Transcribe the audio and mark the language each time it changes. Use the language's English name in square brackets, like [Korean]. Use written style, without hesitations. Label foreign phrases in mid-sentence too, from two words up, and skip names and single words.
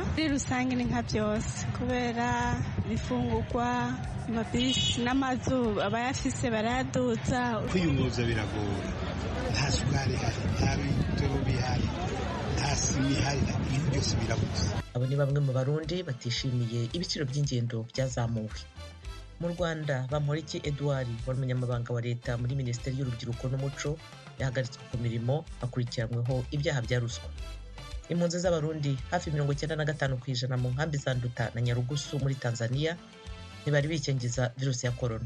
[Rundi] Muri rusange ni nka byose kubera ibifungurwa, amabisi n'amazu abayafise barayaduza. Kwiyunguruza biragoye, nta sukari ihari, nta bitoro bihari, nta sima ihari, ibintu byose birabuze. Abo ni bamwe mu Barundi batishimiye ibiciro by'ingendo byazamuwe. [Kinyarwanda] Mu Rwanda Bamporiki Edouard wari umunyamabanga wa leta muri Minisiteri y'Urubyiruko n'Umuco yahagaritswe ku mirimo akurikiranyweho ibyaha bya ruswa. [Rundi] Impunzi z'Abarundi hafi 95% mu nkambi za Nduta na Nyarugusu muri Tanzania ntibari bikingiza virusi ya corona.